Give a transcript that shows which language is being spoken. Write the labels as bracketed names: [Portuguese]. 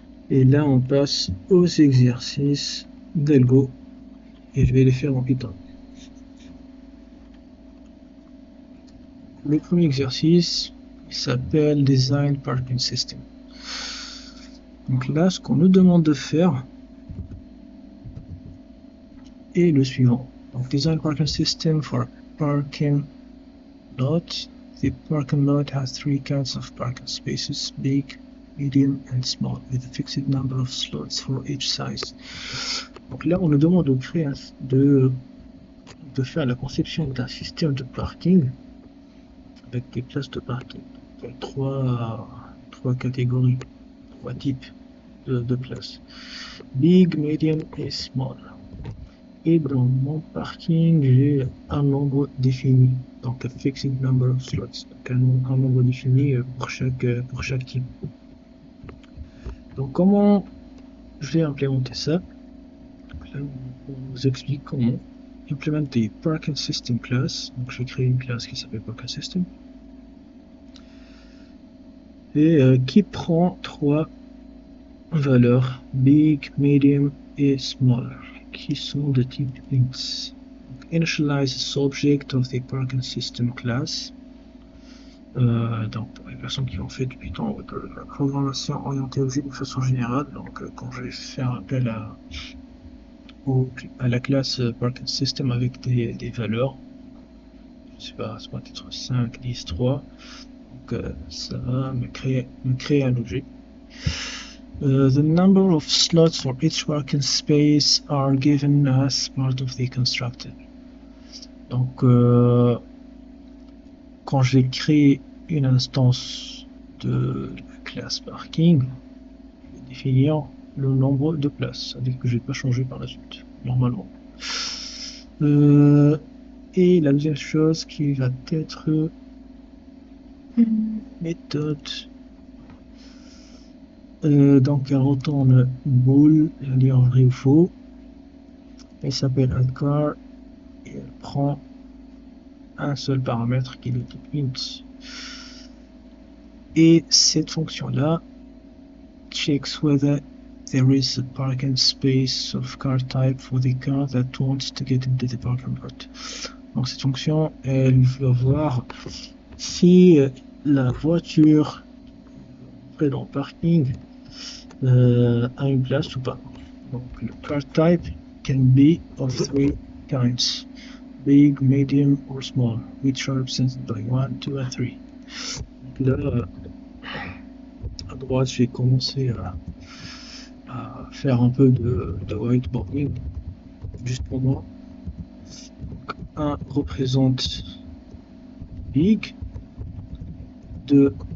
[French] Et là on passe aux exercices d'algo et je vais les faire en Python. Le premier exercice s'appelle Design Parking System. Donc là, ce qu'on nous demande de faire est le suivant. Donc, [English] Design Parking System for parking lot. The parking lot has three kinds of parking spaces: big, medium and small, with a fixed number of slots for each size. [French] Donc là, on nous demande de créer de faire la conception d'un système de parking avec des places de parking. Donc, trois catégories, trois types de places: big, medium et small. Et dans mon parking, j'ai un nombre défini, donc [English] a fixed number of slots, [French] donc un nombre défini pour chaque type. Donc comment je vais implémenter ça? Là, on vous explique comment implémenter parking system class. Donc je vais créer une classe qui s'appelle parking system et qui prend trois valeurs: big, medium et small, qui sont de type ints. [English] Initialize the subject of the parking system class. [French] Donc pour les personnes qui ont fait du Python ou de la programmation orientée objet de façon générale, donc quand je vais faire appel à la classe parking system avec des valeurs, je sais pas, ça va être 5, 10, 3, donc ça va me créer un objet. [English] The number of slots for each parking space are given as part of the constructor. [French] Donc, quand je vais créer une instance de classe parking, je vais définir le nombre de places, c'est-à-dire que je ne vais pas changer par la suite, normalement. Et la deuxième chose qui va être méthode. Donc elle retourne bool, elle dit en vrai ou faux. Elle s'appelle addCar et elle prend un seul paramètre qui est le type int. Et cette fonction là [English] checks whether there is a parking space of car type for the car that wants to get into the parking lot. [French] Donc cette fonction, elle va voir si la voiture près dans le parking a une place ou pas. Donc le [English] car type can be of three kinds: big, medium or small, which are represented by 1, 2 and 3. [French] Donc là, à droite, j'ai commencé à faire un peu de whiteboarding juste pour moi. Donc 1 représente big, 2